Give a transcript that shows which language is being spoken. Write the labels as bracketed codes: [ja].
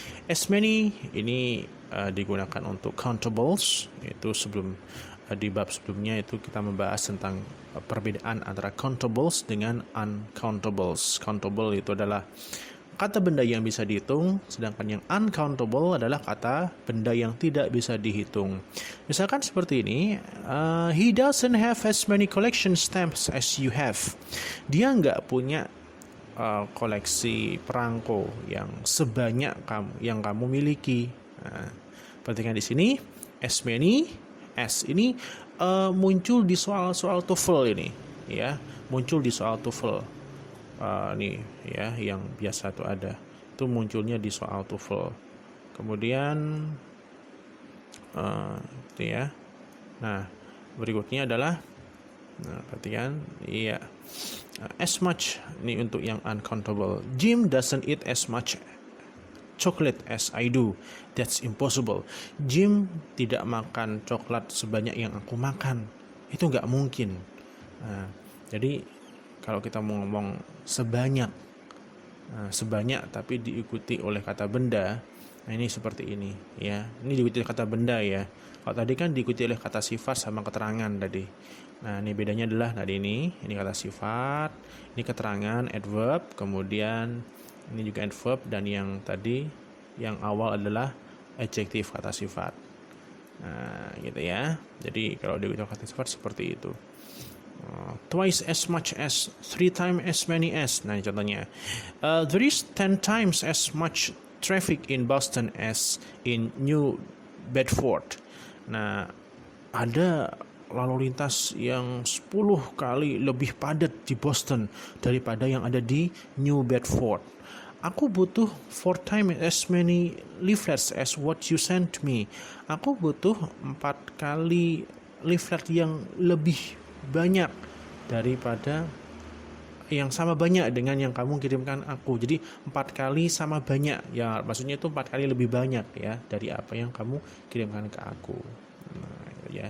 [id] As many ini digunakan untuk countables, yaitu di bab sebelumnya itu kita membahas tentang perbedaan antara countables dengan uncountables. Countable itu adalah kata benda yang bisa dihitung, sedangkan yang uncountable adalah kata benda yang tidak bisa dihitung. Misalkan seperti ini, [en] he doesn't have as many collection stamps as you have. [id] Dia nggak punya koleksi perangko yang sebanyak yang kamu miliki. Nah, perhatikan di sini, as many as ini muncul di soal-soal TOEFL ini, ya, muncul di soal TOEFL. Nih ya, yang biasa tuh ada, itu munculnya di soal TOEFL. Kemudian itu ya. Nah, berikutnya adalah, perhatikan, iya, as much ini untuk yang uncountable. [en] Jim doesn't eat as much chocolate as I do. That's impossible. [id] Jim tidak makan coklat sebanyak yang aku makan. Itu nggak mungkin. Nah, jadi kalau kita mau ngomong sebanyak tapi diikuti oleh kata benda, nah ini seperti ini ya. Ini diikuti oleh kata benda ya. Kalau tadi kan diikuti oleh kata sifat sama keterangan tadi. Nah, ini bedanya adalah tadi ini kata sifat, ini keterangan adverb, kemudian ini juga adverb, dan yang tadi yang awal adalah adjektif kata sifat. Nah, gitu ya. Jadi kalau diikuti kata sifat seperti itu. [en] Twice as much as, 3 times as many as. [id] Nah, contohnya, [en] there is 10 times as much traffic in Boston as in New Bedford. [id] Nah, ada lalu lintas yang 10 kali lebih padat di Boston daripada yang ada di New Bedford. Aku butuh [en] 4 times as many leaflets as what you sent me. [id] Aku butuh 4 kali leaflet yang lebih banyak daripada yang sama banyak dengan yang kamu kirimkan aku. Jadi 4 kali sama banyak. Ya, maksudnya itu 4 kali lebih banyak ya dari apa yang kamu kirimkan ke aku. Nah, ya.